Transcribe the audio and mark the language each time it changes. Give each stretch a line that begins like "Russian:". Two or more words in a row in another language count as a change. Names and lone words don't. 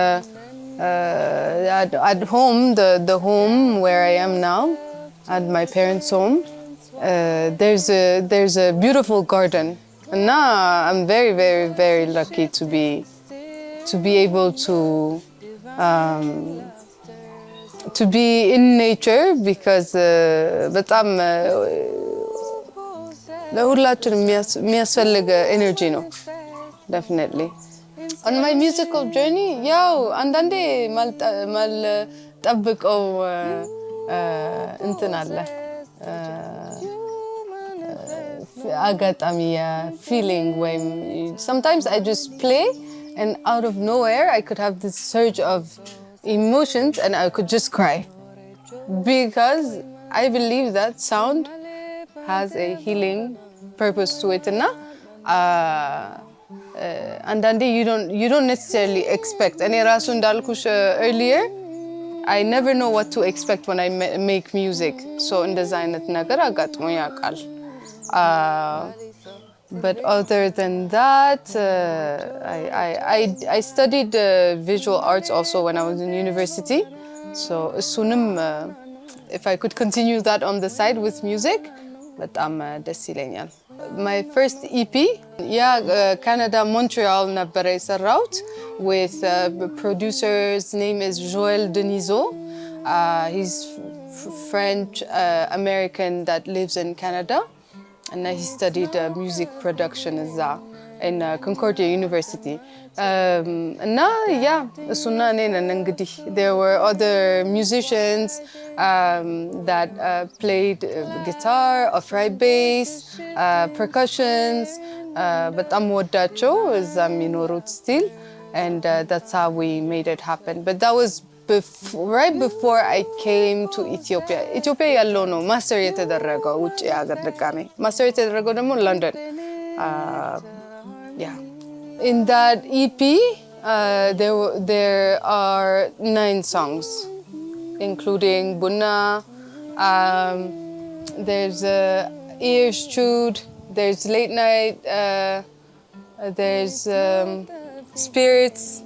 English: at home, the home where I am now, at my parents' home, there's a beautiful garden, and now I'm very, very, very lucky to be able to be in nature because
Amharic: በጣም ለሁላችንም የሚያስፈልግ
English: energy
Amharic: ነው
English: definitely. On my musical journey,
Amharic: ያው አንዳንዴ ማልጠብቀው እንትን አለ አጋጣሚ
English: feeling ወይም sometimes I just play and out of nowhere I could have this surge of emotions and I could just cry because I believe that sound has a healing purpose to it እና አንዳንዴ you don't necessarily expect
Amharic: እኔ ራሱ እንዳልኩሽ
English: earlier I never know what to expect when I make music so
Amharic: እንደዛ አይነት ነገር አጋጥሞኝ ያውቃል
English: but other than that I studied visual arts also when I was in university so እሱንም if I could continue that on the side with music
Amharic: በጣም ደስ ይለኛል
English: my first EP Canada Montreal
Amharic: ነበረ የሰራሁት
English: with producer's name is Joël Denisot he's French American that lives in Canada and he studied music production እዛ in Concordia University.
Amharic: እና ያ እሱና እኔ ነን እንግዲህ
English: there were other musicians that played guitar, upright bass, percussions
Amharic: በጣም ወዳቸው እዛ የሚኖሩት
English: still and that's how we made it happen. But that was right before I came to Ethiopia.
Amharic: Ethiopia ያለው ነው ማስተር የተደረገው ውጪ ሀገር ድጋሜ ማስተር የተደረገው ደግሞ ለንደን yeah.
English: In that EP, there are 9 songs, including Bunna. There's Ears Chewed. There's Late Night. There's Spirits.